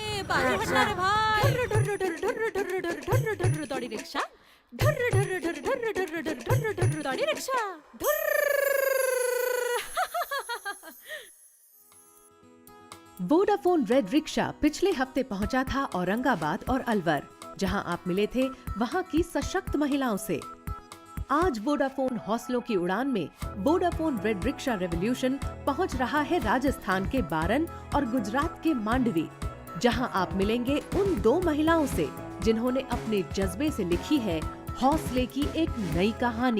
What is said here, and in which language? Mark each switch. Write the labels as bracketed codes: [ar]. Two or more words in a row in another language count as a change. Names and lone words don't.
[hi] बाजू हटना रे भाई। ढुर्र ढुर्र ढुर्र ढुर्र ढुर्र ढुर्र ढुर्र ढुर्र दौड़ी रिक्शा। ढुर्र ढुर्र ढुर्र ढुर्र ढुर्र ढुर्र ढुर्र ढुर्र दौड़ी रिक्शा। वोडाफोन रेड रिक्शा पिछले हफ्ते पहुंचा था औरंगाबाद और अलवर, जहां आप मिले थे वहां की सशक्त महिलाओं से। आज वोडाफोन हौसलों की उड़ान में वोडाफोन रेड रिक्शा रेवोल्यूशन पहुंच रहा है राजस्थान के बारन और गुजरात के मांडवी, जहां आप मिलेंगे उन 2 महिलाओं से जिन्होंने अपने जज्बे से लिखी है हौसले की एक नई कहानी।